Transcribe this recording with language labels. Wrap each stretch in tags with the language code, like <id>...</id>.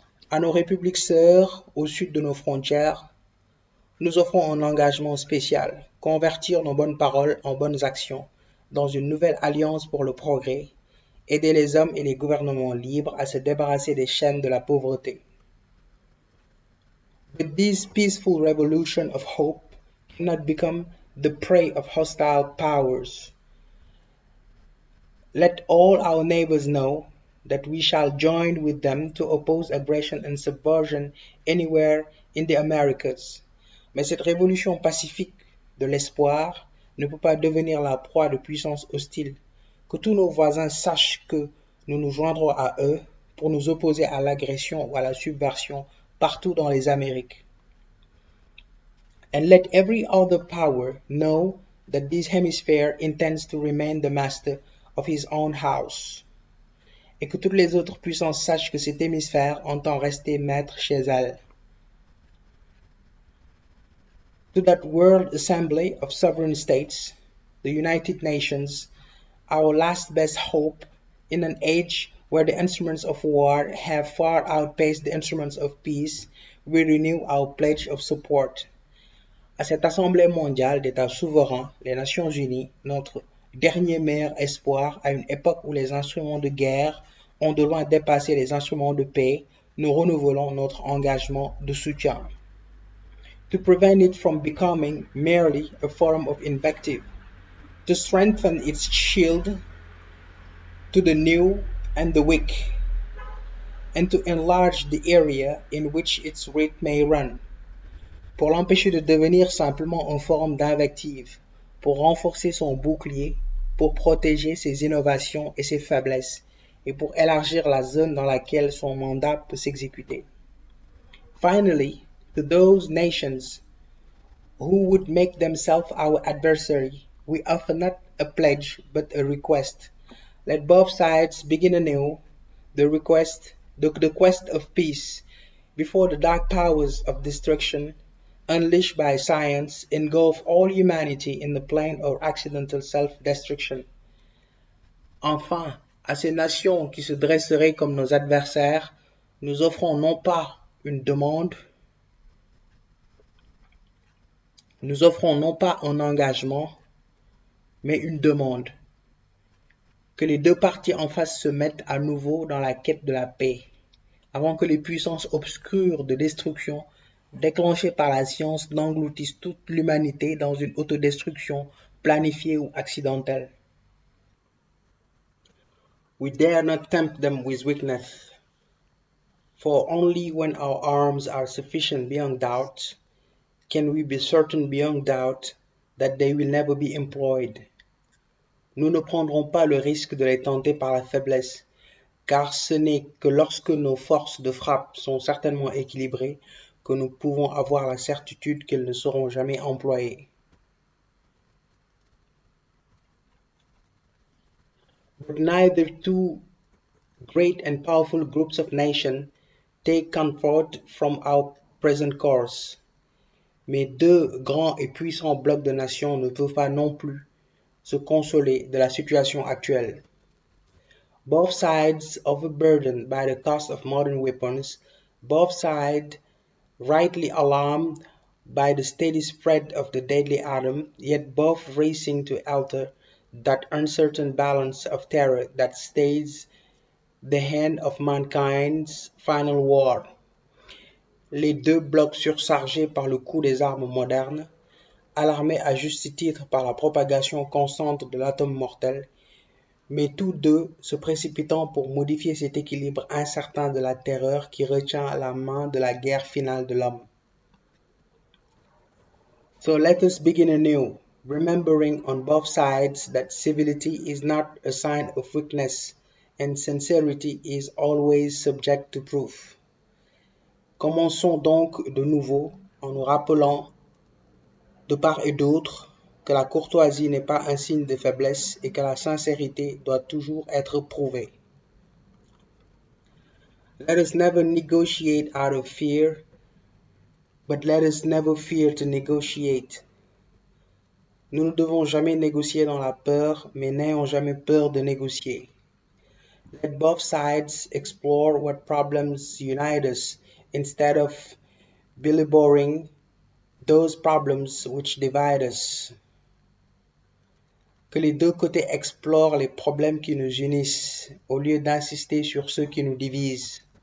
<fr>À nos républiques sœurs, au sud de nos frontières, nous offrons un engagement spécial, convertir nos bonnes paroles en bonnes actions, dans une nouvelle alliance pour le progrès, aider les hommes et les gouvernements libres à se débarrasser des chaînes de la pauvreté.</fr> <en>But this peaceful revolution of hope cannot become the prey of hostile powers. Let all our neighbors know that we shall join with them to oppose aggression and subversion anywhere in the Americas.</en> <fr>Mais cette révolution pacifique de l'espoir ne peut pas devenir la proie de puissances hostiles, que tous nos voisins sachent que nous nous joindrons à eux pour nous opposer à l'agression ou à la subversion partout dans les Amériques.</fr> <en>And let every other power know that this hemisphere intends to remain the master of his own house.</en> <fr>Et que toutes les autres puissances sachent que cet hémisphère entend rester maître chez elle.</fr> <en>To that World Assembly of Sovereign States, the United Nations, our last best hope in an age where the instruments of war have far outpaced the instruments of peace, we renew our pledge of support.</en> <fr>À cette Assemblée mondiale d'États souverains, les Nations Unies, notre dernier meilleur espoir à une époque où les instruments de guerre ont de loin dépassé les instruments de paix, nous renouvelons notre engagement de soutien.</fr> <en>To prevent it from becoming merely a forum of invective, to strengthen its shield to the new and the weak, and to enlarge the area in which its reach may run,</en> <fr>pour l'empêcher de devenir simplement un forum d'invective, pour renforcer son bouclier, pour protéger ses innovations et ses faiblesses, et pour élargir la zone dans laquelle son mandat peut s'exécuter.</fr> <en>Finally, to those nations who would make themselves our adversary, we offer not a pledge but a request. Let both sides begin anew the quest of peace before the dark powers of destruction, unleashed by science, engulf all humanity in the plane of accidental self-destruction.</en> <fr>Enfin, à ces nations qui se dresseraient comme nos adversaires, nous offrons non pas une demande, nous offrons non pas un engagement, mais une demande. Que les deux parties en face se mettent à nouveau dans la quête de la paix, avant que les puissances obscures de destruction, déclenchées par la science, n'engloutissent toute l'humanité dans une autodestruction planifiée ou accidentelle.</fr> <en>We dare not tempt them with weakness, for only when our arms are sufficient beyond doubt, can we be certain beyond doubt that they will never be employed.</en> <fr>Nous ne prendrons pas le risque de les tenter par la faiblesse, car ce n'est que lorsque nos forces de frappe sont certainement équilibrées que nous pouvons avoir la certitude qu'elles ne seront jamais employées.</fr> <en>But neither two great and powerful groups of nations take comfort from our present course.</en> <fr>Mais deux grands et puissants blocs de nations ne peuvent pas non plus se consoler de la situation actuelle.</fr> <en>Both sides overburdened by the cost of modern weapons, both sides rightly alarmed by the steady spread of the deadly atom, yet both racing to alter that uncertain balance of terror that stays the hand of mankind's final war.</en> <fr>Les deux blocs surchargés par le coût des armes modernes, alarmés à juste titre par la propagation constante de l'atome mortel, mais tous deux se précipitant pour modifier cet équilibre incertain de la terreur qui retient la main de la guerre finale de l'homme.</fr> <en>So let us begin anew, remembering on both sides that civility is not a sign of weakness and sincerity is always subject to proof.</en> <fr>Commençons donc de nouveau en nous rappelant de part et d'autre que la courtoisie n'est pas un signe de faiblesse et que la sincérité doit toujours être prouvée.</fr> <en>Let us never negotiate out of fear, but let us never fear to negotiate.</en> <fr>Nous ne devons jamais négocier dans la peur, mais n'ayons jamais peur de négocier.</fr> <en>Let both sides explore what problems unite us instead of belaboring those problems which divide us.</en> <fr>Que les deux côtés explorent les problèmes qui nous unissent au lieu d'insister sur ceux qui nous divisent.</fr>